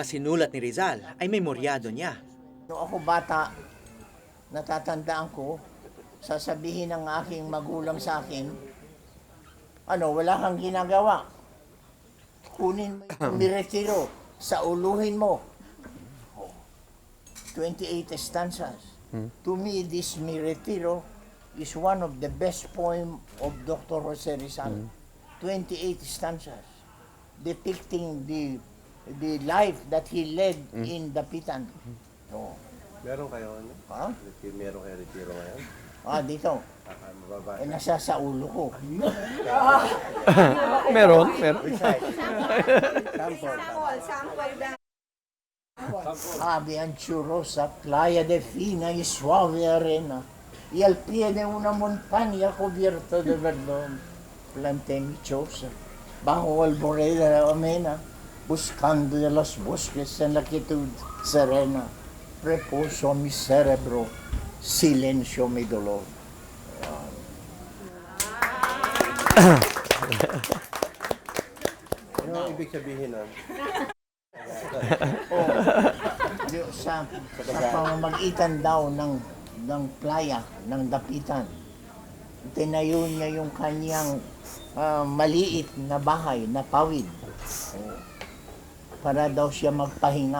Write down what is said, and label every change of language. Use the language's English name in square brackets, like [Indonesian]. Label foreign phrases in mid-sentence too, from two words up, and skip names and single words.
[Filipino] mga sinulat ni Rizal ay memoryado niya. Noong ako bata, natatandaan ko, sasabihin ng aking magulang sa akin, wala kang ginagawa. kunin mo yung Miretiro, sauluhin mo. [English] 28 stanzas. To me, this Miretiro is one of the best poem of Dr. Jose Rizal. 28 stanzas depicting the life that he led in Dapitan. Oh. [Filipino] Meron kayo ano? Ha? Meron kayo retiro ngayon? Dito. Mababa. Nasa sa ulo ko. Meron. [Spanish] Aventurosa playa de fina y suave arena, y al pie de una montaña cubierta de verdón, planté mi choza bajo el borde de la amena, buscando de los bosques en la quietud serena, reposo mi cerebro, silencio mi dolor. [Filipino] Ano ibig sabihin nun? Sa pamamagitan daw ng playa, ng Dapitan, tinayo niya yung kanyang maliit na bahay na pawid para daw siya magpahinga.